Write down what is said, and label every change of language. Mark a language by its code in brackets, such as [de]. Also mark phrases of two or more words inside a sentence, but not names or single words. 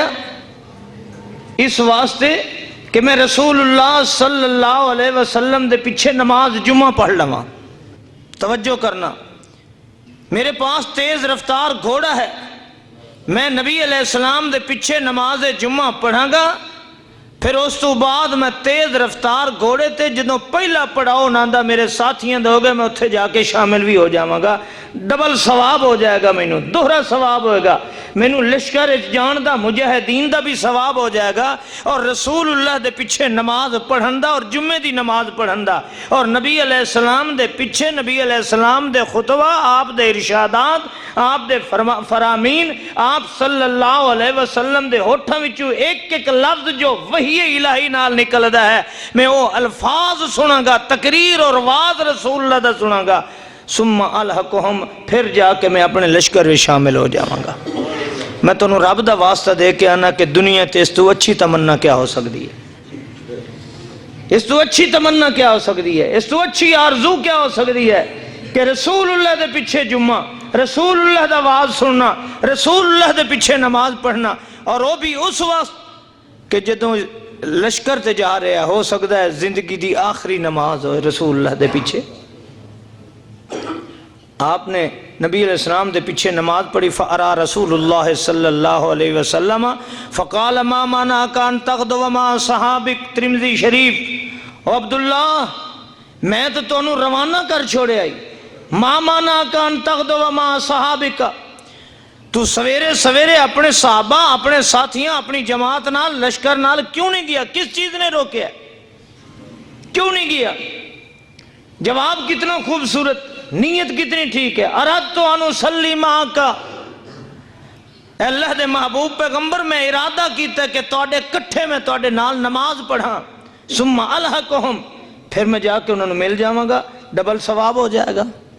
[pa] اس واسطے کہ میں رسول اللہ صلی اللہ علیہ وسلم دے پیچھے نماز جمعہ پڑھ لواں۔ توجہ کرنا، میرے پاس تیز رفتار گھوڑا ہے، میں نبی علیہ السلام دے پیچھے نماز جمعہ پڑھاں گا، پھر اس تو بعد میں تیز رفتار گھوڑے تے جدوں پہلا پڑاؤ ناندا میرے ساتھیاں دے ہو گئے، میں اتھے جا کے شامل بھی ہو جاواں گا، ڈبل ثواب ہو جائے گا، مینوں دوہرا ثواب ہوئے گا، مینوں لشکر جان دا مجاہدین دا بھی ثواب ہو جائے گا، اور رسول اللہ دے پیچھے نماز پڑھن دا اور جمعے دی نماز پڑھن دا، اور نبی علیہ السلام دے پیچھے نبی علیہ السلام دے خطبہ، آپ دے ارشادات، آپ دے فرامین، آپ صلی اللہ علیہ وسلم دے ہوٹھاں وچوں ایک ایک لفظ جو وحی الہی نال نکلدا ہے، میں وہ الفاظ سناں گا، تقریر اور واز رسول اللہ دا سناں گا، [ar] ثم الحقہم، [pa] پھر جا کے میں اپنے لشکر میں شامل ہو جاواں گا۔ میں تو رب دا واسطہ دے کے آنا کہ دنیا تے اس تو اچھی تمنا کیا ہو سکتی ہے، اس تو اچھی تمنا کیا ہو سکتی ہے، اس تو اچھی آرزو کیا ہو سکتی ہے کہ رسول اللہ دے پیچھے جمعہ، رسول اللہ دا واز سننا، رسول اللہ دے پیچھے نماز پڑھنا، اور وہ بھی اس وقت کہ جدوں لشکر تے جا رہے ہو سکتا ہے زندگی دی آخری نماز ہو رسول اللہ دے پیچھے۔ آپ نے نبی علیہ السلام دے پیچھے نماز پڑھی، [ar] فَأَرَى رسول اللہ صلی اللہ علیہ وسلم فَقَالَ مَا مَنَعَكَ أَن تَغْدُوَ مَعَ صَحَابِكَ، [pa] ترمذی شریف۔ او عبداللہ میں تو تونوں روانہ کر چھوڑے آئی، [ar] مَا مَنَعَكَ أَن تَغْدُوَ مَعَ صَحَابِكَ، [pa] تو سویرے سویرے اپنے صحابہ، اپنے ساتھیاں، اپنی جماعت نال، لشکر نال کیوں نہیں گیا؟ کس چیز نے روکیا؟ کیوں نہیں گیا؟ جواب کتنا خوبصورت، نیت کتنی ٹھیک ہے۔ [ar] اردت ان اصلی معک، [pa] اے اللہ دے محبوب پیغمبر میں ارادہ کیتا کہ تواڈے کٹھے میں تواڈے نال نماز پڑھاں، [ar] ثم الحقہم، [pa] پھر میں جا کے انہوں نے مل جاواں گا، ڈبل ثواب ہو جائے گا۔